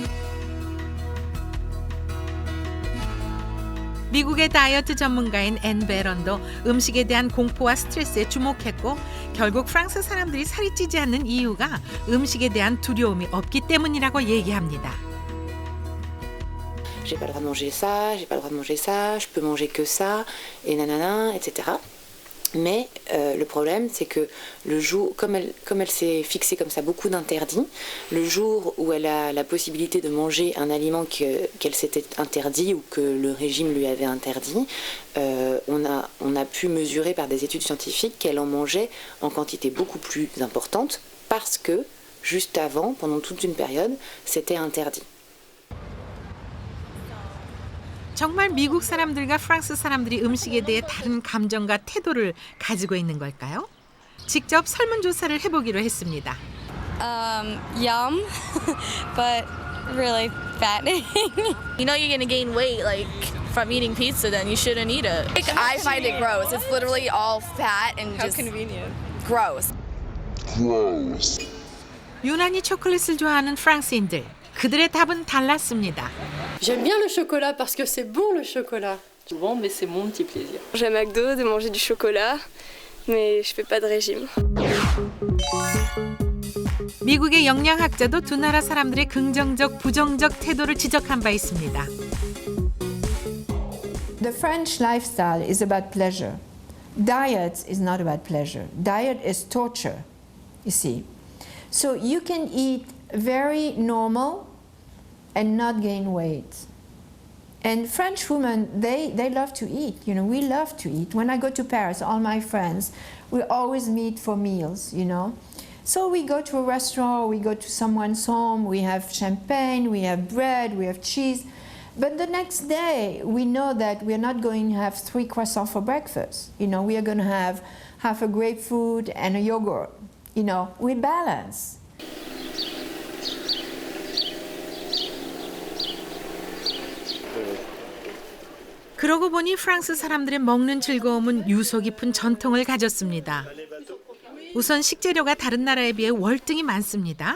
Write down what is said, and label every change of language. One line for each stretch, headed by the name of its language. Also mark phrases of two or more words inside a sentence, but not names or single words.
Korean: 미국의 다이어트 전문가인 앤 베런도 음식에 대한 공포와 스트레스에 주목했고 결국 프랑스 사람들이 살이 찌지 않는 이유가 음식에 대한 두려움이 없기 때문이라고 얘기합니다.
French: J'ai pas le droit de manger ça, j'ai pas le droit de manger ça, je peux manger que ça, et nanana, etc. Mais le problème, c'est que le jour, comme elle s'est fixée comme ça beaucoup d'interdits, le jour où elle a la possibilité de manger un aliment qu'elle s'était interdit ou que le régime lui avait interdit, on a pu mesurer par des études scientifiques qu'elle en mangeait en quantité beaucoup plus importante parce que juste avant, pendant toute une période, c'était interdit.
Korean: 정말 미국 사람들과 프랑스 사람들이 음식에 대해 다른 감정과 태도를 가지고 있는 걸까요? 직접 설문조사를 해보기로 했습니다.
English: Yum, but really fattening. You know you're gonna gain weight like from eating pizza, then you shouldn't eat it. Like, I find it gross. It's literally all fat and just convenient. Gross.
Korean: 유난히 초콜릿을 좋아하는 프랑스인들. 그들의 답은 달랐습니다.
French: J'aime bien le chocolat parce que c'est bon le chocolat. Souvent, mais c'est mon petit plaisir. J'ai à McDo de manger du chocolat, mais je fais pas de régime.
Korean: 미국의 영양학자도 두 나라 사람들의 긍정적, 부정적 태도를 지적한 바 있습니다.
English: The French lifestyle is about pleasure. Diet is not about pleasure. Diet is torture, you see. So you can eat very normal and not gain weight. And French women, they love to eat. You know, we love to eat. When I go to Paris, all my friends, we always meet for meals, you know. So we go to a restaurant, we go to someone's home, we have champagne, we have bread, we have cheese. But the next day, we know that we're not going to have 3 croissants for breakfast. You know, we are going to have half a grapefruit and a yogurt. You know, we balance.
Korean: 그러고 보니 프랑스 사람들의 먹는 즐거움은 유서 깊은 전통을 가졌습니다. 우선 식재료가 다른 나라에 비해 월등히 많습니다.